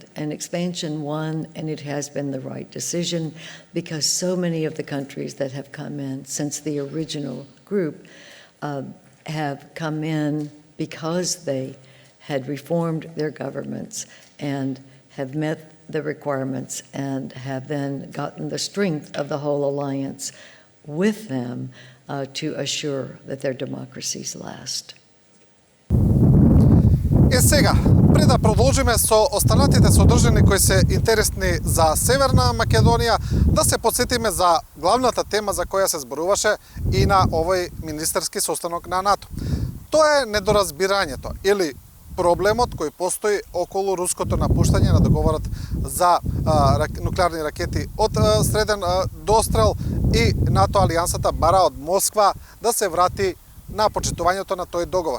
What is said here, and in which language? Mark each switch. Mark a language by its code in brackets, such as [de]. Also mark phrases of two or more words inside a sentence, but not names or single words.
[en] And expansion won, and it has been the right decision because so many of the countries that have come in since the original group have come in because they had reformed their governments and have met the requirements and have then gotten the strength of the whole alliance with them to assure that their democracies last. [mk] Сега, пред да продолжиме со останатите содржини кои се интересни за Северна Македонија, да се подсетиме за главната тема за која се зборуваше и на овој министерски состанок на НАТО. Тоа е недоразбирањето или проблемот кој постои околу руското напуштање на договорот за нуклеарни ракети од среден дострел и НАТО алијансата бара од Москва да се врати на почитувањето на тој договор.